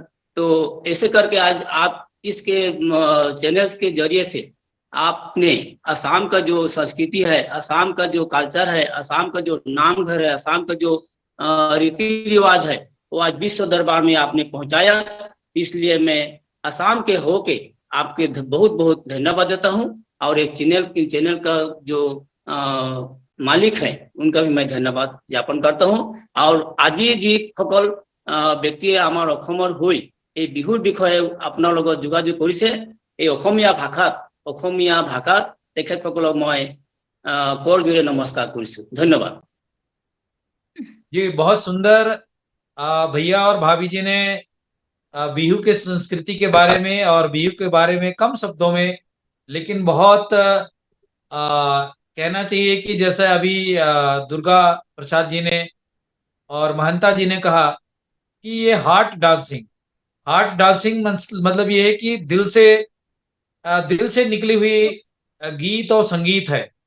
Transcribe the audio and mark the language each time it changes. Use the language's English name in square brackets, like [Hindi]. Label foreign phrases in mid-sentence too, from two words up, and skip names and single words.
[Hindi] तो ऐसे करके आज आप इसके चैनल्स के जरिए से आपने असम का जो संस्कृति है, असम का जो कल्चर है, असम का जो नाम घर है, असम का जो रीति रिवाज है, वो आज विश्व दरबार में आपने पहुंचाया। इसलिए मैं असम के होके आपके बहुत बहुत धन्यवाद देता हूं। और एक चैनल का जो मालिक है उनका भी मैं धन्यवाद ज्ञापन करता हूं। [Assamese] और আজি जी সকল ব্যক্তিয়ে আমাৰ অসমৰ হৈ এই বিহুৰ বিষয়ে আপোনাৰ লগত যোগাযোগ কৰিছে। এই অসমীয়া ভাষাত তেখেতসকলক মই কৰজোৰে নমস্কাৰ কৰিছো। ধন্যবাদ। [Hindi] जी बहुत सुंदर भैया और भाभी जी ने बिहू के संस्कृति के बारे में और बिहू के बारे में कम शब्दों में, लेकिन बहुत कहना चाहिए कि जैसे अभी दुर्गा प्रसाद जी ने और महंता जी ने कहा कि ये [English] heart dancing [Hindi] मतलब ये है कि दिल से निकली हुई गीत और संगीत है।